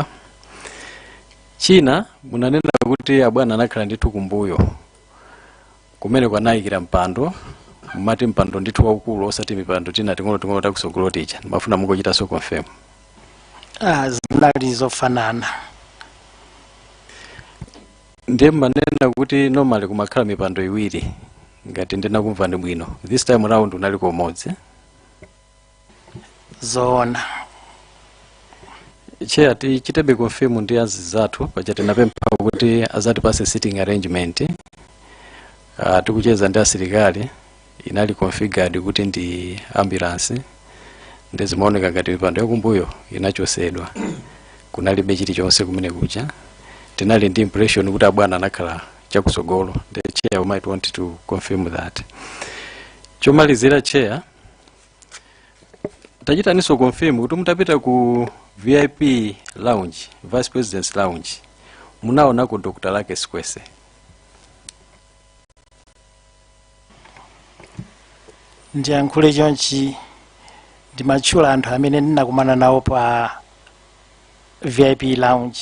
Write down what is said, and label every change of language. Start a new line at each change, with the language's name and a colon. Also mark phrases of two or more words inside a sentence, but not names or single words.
Nyanja: China munanena kuti abwana anakhala ndithu kumbuyo kumene kwanayikira mpando, mumati mpando ndithu waukulu osati mipando tina ting'ono takusogolo ticha. Ndimafuna mungochitaso confirm. Zinali zofanana. Ndiye manena kuti normally kumakhala mipando iwiri ngati ndinakumva ndi bwino.
English: This time round unali komodzi.
Nyanja: Zoona. Chair tichitebe confirm ndi azizathu paja tinapempha kuti azatipase
English: sitting arrangement.
Nyanja: Tikucheza ndi asilikali inali configured kuti ndi ambulance, ndizimaoneka ngati mipando yakumbuyo inachosedwa, kunalibe chilichonse kumene kucha. Tinali ndi impression kuti abwana anakhala chakusogolo.
English: The chair might want to confirm that.
Nyanja: Chomalizira chair tachitaniso confirm kuti mutapita ku
English: VIP lounge, Vice President's lounge,
Nyanja: munaonako Dr. Lake Sikwese. Ndiyankhule chonchi ndimatchula anthu amene ndinakumana nawo pa
English: VIP lounge.